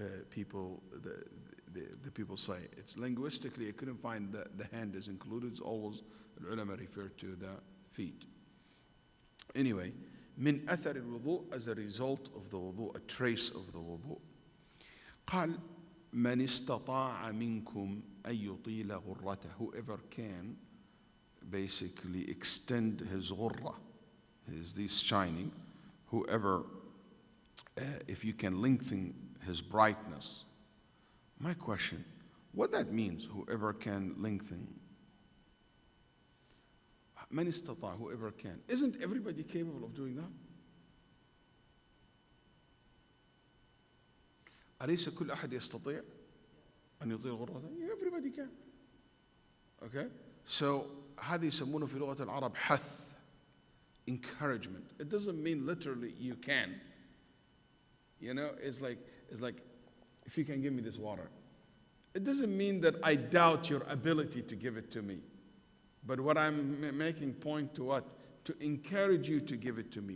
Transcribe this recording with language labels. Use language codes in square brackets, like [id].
[en] People, the people say it's linguistically. I couldn't find that the hand is included. It's always the ulama refer to the feet. Anyway, min athar al-wudu, as a result of the wudu, a trace of the wudu. [ar] قال من استطاع منكم أن يطيل غرته. [en] Whoever can basically extend his ghurra, is this shining. Whoever, if you can lengthen his brightness. My question, what that means, whoever can lengthen? [ar] من استطاع, [en] whoever can. Isn't everybody capable of doing that? [ar] أليس كل أحد يستطيع أن يطيل غرته? [en] Everybody can. Okay? [ar] So هذه يسمونه في لغة العرب حث, encouragement. [en] It doesn't mean literally you can. You know, it's like if you can give me this water. It doesn't mean that I doubt your ability to give it to me. But what I'm making point to what? To encourage you to give it to me.